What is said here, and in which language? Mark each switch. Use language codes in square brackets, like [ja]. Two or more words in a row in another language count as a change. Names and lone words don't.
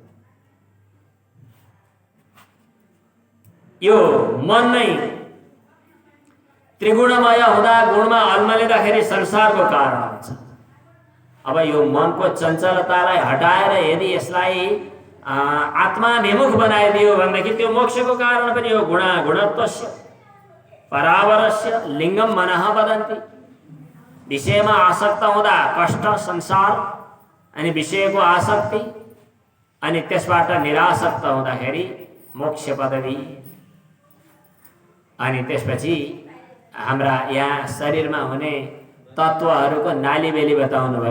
[ne] यो मन नै त्रिगुणमय हुँदा गुणमा अल्मलिँदाखेरि संसारको कारण हुन्छ। अब यो मनको चञ्चलतालाई हटाएर यदि यसलाई आत्माभिमुख बनाइदियो भनेदेखि त्यो मोक्षको कारण पनि हो। [sa] गुणागुणत्वस्य परावरस्य लिङ्गम मनः वदन्ति। [ne] विषयमा आसक्त हुँदा कष्ट संसार, अनि विषयको आसक्ति, अनि त्यसबाट निरासक्त हुँदाखेरि मोक्ष पदवी। अनि त्यसपछि हाम्रा यहाँ शरीरमा हुने तत्त्वहरूको नालीबेली बताउनु भयो।